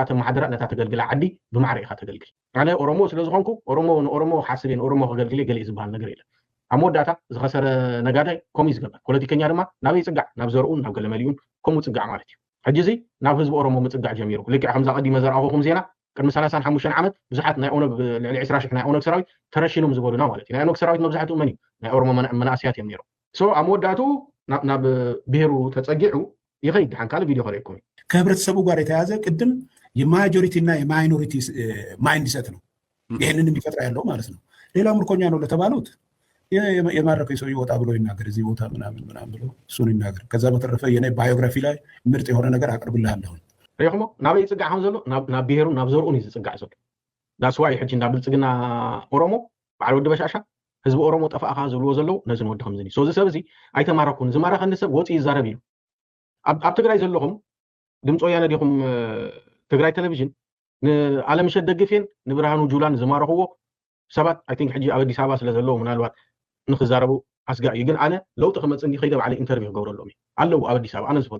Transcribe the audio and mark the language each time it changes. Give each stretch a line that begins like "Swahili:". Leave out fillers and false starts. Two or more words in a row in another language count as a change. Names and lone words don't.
Tigrinya: ተመሓደራ ነታ ተገልግላ ዓዲ ብማዕረ ኢኻ ተገልግል። ኣነ ኦሮሞ ስለ ዝኾንኩ ኦሮሞ ንኦሮሞ ሓስብ እየ ንኦሮሞ ከገልግለ ገለ ዝበሃል ነገር የለን። ኣብ መወዳእታ ዝኸሰረ ነጋዳይ ከምኡ ዝገበር ፖለቲከኛ ድማ ናበይ ፅጋዕ ናብ ዘርኡን ናብ ገለመሊኡን ከምኡ ፅጋዕ ማለት እዩ። ሕጂ እዚ ናብ ህዝቢ ኦሮሞ ምፅጋዕ ጀሚሩ ልክዕ ከምዛ ቀዲመ ዘረኣኹም ዜና ቅድሚ 35 ዓመት ብዙሓት ናይ ኦነግ ልዕሊ 20,000 ናይ ኦነግ ሰራዊት ተረሽኖም ዝበሉና ማለት እዩ። ናይ ኦነግ ሰራዊት መብዛሕትኡ መን እዩ? ናይ ኦሮሞ መናእስያት እዮም ነይሮም። ኣብ መወዳእትኡ ናብ ብሄሩ ተፀጊዑ ይኸይድ። ድሓን ካልእ ቪድዮ ከሪእኩም እዩ።
Amharic: ከህብረተሰቡ ጋር የተያዘ ቅድም የማጆሪቲ እና የማይኖሪቲ
English: mind set
Amharic: ነው ይህንን የሚፈጥራ ያለው ማለት ነው። ሌላው ምርኮኛ ነው ለተባሉት የማረከ ሰው ይወጣ ብሎ ይናገር፣ እዚህ ቦታ ምናምን ብሎ እሱን ይናገር። ከዛ በተረፈ የኔ ባዮግራፊ ላይ ምርጥ የሆነ ነገር አቅርብልሃለሁ።
Tigrinya: ሪኢኹሞ ናበይ ይፅጋዕ ከም ዘሎ ናብ ብሄሩን ናብ ዘርኡን እዩ ዝፅጋዕ ዘሎ።
English: that's why
Tigrinya: ሕጂ ናብ ብልፅግና ኦሮሞ በዓል ወዲ በሻሻ ህዝቢ ኦሮሞ ጠፋእኻ ዝብልዎ ዘለው ነዚ ንወዲ ከምዝኒ እዚ ሰብ እዚ ኣይተማረኩን ዝማረኸኒ ሰብ ወፂኡ ይዛረብ እዩ። ኣብ ትግራይ ዘለኹም ድምፂ ወያነ ዲኹም ትግራይ ቴሌቭዥን ንኣለምሸት ደግፌን ንብርሃኑ ጁላን ዝማረኽዎ ሰባት
English: I think
Tigrinya: ሕጂ ኣብ ኣዲስ ኣበባ ስለ ዘለዎ ምናልባት ንክዛረቡ ኣስጋዕ እዩ። ግን ኣነ ለውጢ ክመፅእ እንዲ ከይደ ባዕለ ኢንተርቪው ክገብረሎም እዩ ኣለዉ ኣብ ኣዲስ ኣበባ ኣነ ዝፈልጦ